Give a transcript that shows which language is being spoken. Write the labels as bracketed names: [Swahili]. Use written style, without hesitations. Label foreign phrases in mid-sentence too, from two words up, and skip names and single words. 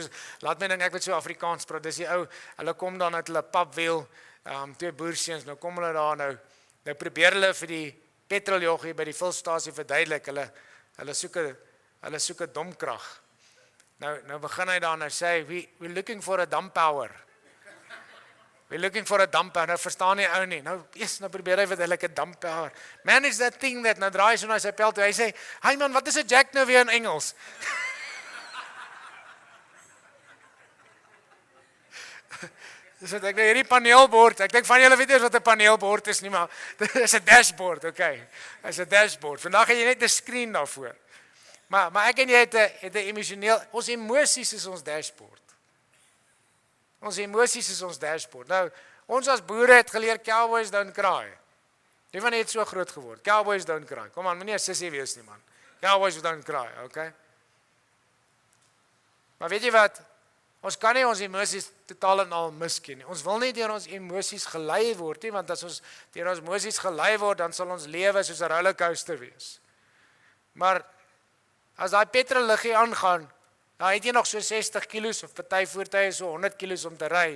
[Afrikaans] Soos laat my dink ek weet so Afrikaans praat. Dis die ou, hulle kom dan uit hulle papwiel, twee boerseuns, nou kom hulle daar nou probeer hulle vir die petroljoggie by die vulstasie verduidelik. Hulle soek 'n domkrag. Nou begin hy dan, nou sê [English] we're looking for a dump power. We're looking for a dump power. [Afrikaans] Nou verstaan nie ou nie. Nou probeer hy verduidelik 'n dump power. [English] Man, is that thing that, [Afrikaans] nou draai hy so na sy pel toe. Hy sê, [English] "Hey man, [Afrikaans] wat is 'n jack nou weer in Engels?" Dis wat ek nou hierdie paneelbord. Ek dink van julle weet eers wat 'n paneelbord is nie, maar dit is 'n dashboard, okay. Is 'n dashboard. Vandag het jy net 'n skerm daarvoor. Maar ek en jy het 'n emosioneel, ons emosies is ons dashboard. Ons emosies is ons dashboard. Nou, ons as boere het geleer [English] cowboys don't cry. [Afrikaans] Die van het so groot geword. [English] Cowboys don't cry. [Afrikaans] Kom aan, moenie 'n sissie wees nie man. [English] Cowboys don't cry, [Afrikaans] okay? Maar weet jy wat? Ons kan nie ons emosies totaal en al misken nie. Ons wil nie deur ons emosies gelei word nie, want as ons deur ons emosies gelei word, dan sal ons lewe soos 'n rollercoaster wees. Maar as daai petrolliggie aangaan, dan het jy nog so 60 kilos of party voertuie so 100 kilos om te ry.